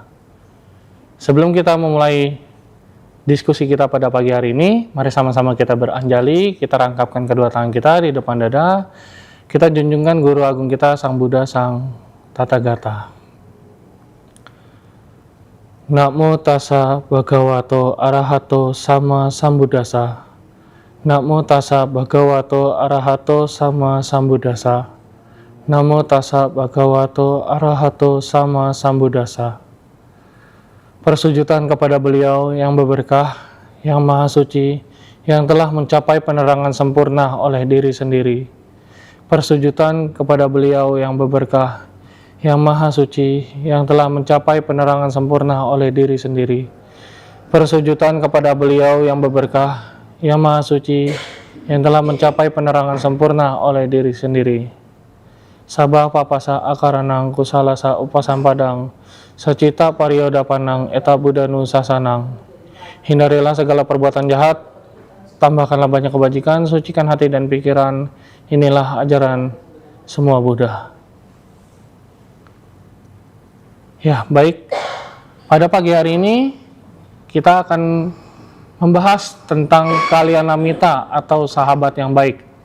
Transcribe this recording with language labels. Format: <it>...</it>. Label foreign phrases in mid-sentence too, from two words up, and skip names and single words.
<id>Sebelum kita memulai diskusi kita pada pagi hari ini, mari sama-sama kita beranjali, kita rangkapkan kedua tangan kita di depan dada, kita junjungkan Guru Agung kita, Sang Buddha, Sang Tathagata.</id> <pi>Namo tassa bhagavato arahato sama sambuddhassa. Namo tassa bhagavato arahato sama sambuddhassa. Namo tassa bhagavato arahato sama sambuddhassa.</pi> <id>Persujudan kepada beliau yang berberkah, yang maha suci, yang telah mencapai penerangan sempurna oleh diri sendiri. Persujudan kepada beliau yang berberkah, yang maha suci, yang telah mencapai penerangan sempurna oleh diri sendiri. Persujudan kepada beliau yang berberkah, yang maha suci, yang telah mencapai penerangan sempurna oleh diri sendiri.</id> <pi>Sabah papasa akaranang kusalasa upasampadang, sacita pariyoda panang eta budanu sasanang.</pi> <id>Hindarilah segala perbuatan jahat, tambahkanlah banyak kebajikan, sucikan hati dan pikiran. Inilah ajaran semua Buddha. Ya, baik. Pada pagi hari ini kita akan membahas tentang</id> <pi>Kalyana Mita</pi> <id>atau sahabat yang baik.</id>